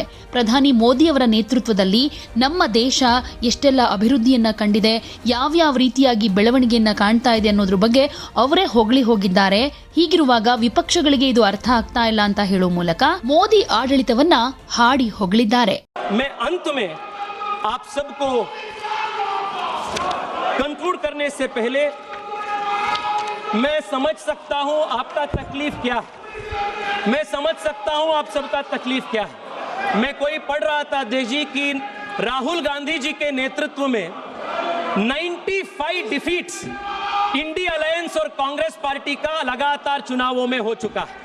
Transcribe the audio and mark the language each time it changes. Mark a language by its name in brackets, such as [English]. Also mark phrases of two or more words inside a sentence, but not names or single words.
[Kannada] ಪ್ರಧಾನಿ ಮೋದಿ ಅವರ ನೇತೃತ್ವದಲ್ಲಿ ನಮ್ಮ ದೇಶ ಎಷ್ಟೆಲ್ಲ ಅಭಿವೃದ್ಧಿಯನ್ನ ಕಂಡಿದೆ, ಯಾವ್ಯಾವ ರೀತಿಯಾಗಿ ಬೆಳವಣಿಗೆಯನ್ನ ಕಾಣ್ತಾ ಇದೆ ಅನ್ನೋದ್ರ ಬಗ್ಗೆ ಅವರೇ ಹೊಗಳಿ ಹೋಗಿದ್ದಾರೆ. ಹೀಗಿರುವಾಗ ವಿಪಕ್ಷಗಳಿಗೆ ಇದು ಅರ್ಥ ಆಗ್ತಾ ಇಲ್ಲ ಅಂತ ಹೇಳೋ ಮೂಲಕ ಮೋದಿ ಆಡಳಿತವನ್ನ ಹಾಡಿ ಹೊಗಳಿದ್ದಾರೆ. [Hindi] मैं अंत में आप सबको कंक्लूड करने से पहले मैं समझ सकता हूं आपका तकलीफ क्या है, मैं समझ सकता हूं आप सबका तकलीफ क्या है. मैं कोई पढ़ रहा था देजी की राहुल गांधी जी के नेतृत्व में 95 डिफीट्स इंडिया अलायंस और कांग्रेस पार्टी का लगातार चुनावों में हो चुका है.